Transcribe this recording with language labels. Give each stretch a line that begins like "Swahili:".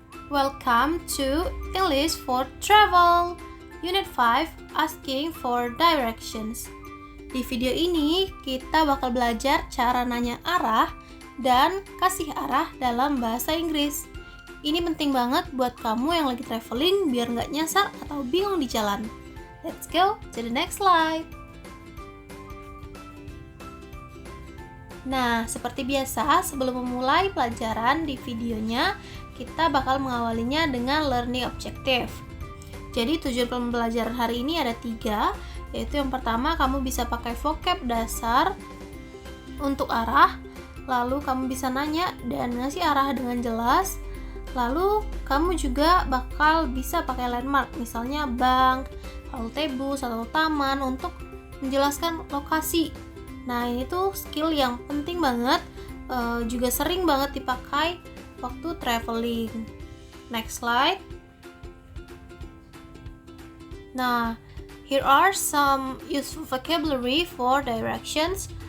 English: Welcome to English for Travel Unit 5 Asking for Directions.
Indonesian: Di video ini kita bakal belajar cara nanya arah dan kasih arah dalam bahasa Inggris. Ini penting banget buat kamu yang lagi traveling biar nggak nyasar atau bingung di jalan.
English: Let's go to the next slide.
Indonesian: Nah, seperti biasa, sebelum memulai pelajaran di videonya, kita bakal mengawalinya dengan learning objective. Jadi tujuan pembelajaran hari ini ada 3, yaitu yang pertama kamu bisa pakai vocab dasar untuk arah, lalu kamu bisa nanya dan ngasih arah dengan jelas, lalu kamu juga bakal bisa pakai landmark, misalnya bank, halte bus, atau taman untuk menjelaskan lokasi. Nah, ini tuh skill yang penting banget, juga sering banget dipakai waktu traveling.
English: Next slide. Nah, here are some useful vocabulary for directions.